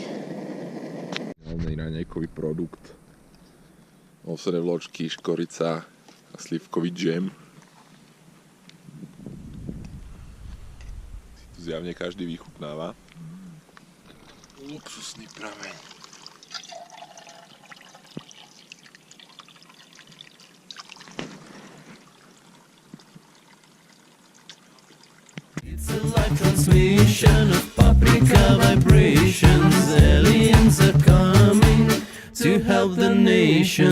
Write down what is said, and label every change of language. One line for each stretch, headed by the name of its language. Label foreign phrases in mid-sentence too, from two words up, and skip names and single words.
Slovak: Hlavný raňajkový produkt. Ovsené vločky, škorica a slivkový džem. Si tu zjavne každý vychutnáva. Luxusný prameň.
English: It's a live transmission of paprika vibrations. Aliens are coming to help the nation.